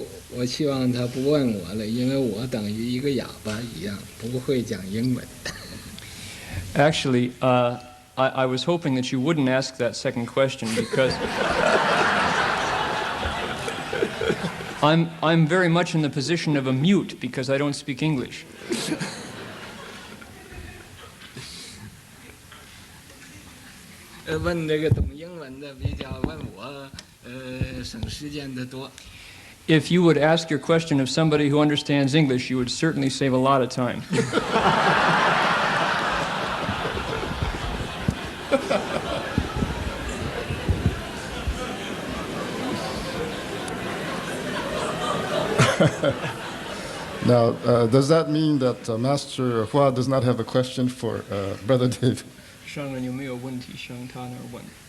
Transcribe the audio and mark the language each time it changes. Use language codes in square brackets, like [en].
[zh] 我希望他不问我了，因为我等于一个哑巴一样，不会讲英文。 [en] Actually, I was hoping that you wouldn't ask that second question because I'm very much in the position of a mute because I don't speak English. [zh] 问这个懂英文的比较问我，省时间的多。 [en] If you would ask your question of somebody who understands English, you would certainly save a lot of time. Now, does that mean that Master Hua does not have a question for Brother David? [zh] 上人有没有问题向他那儿问？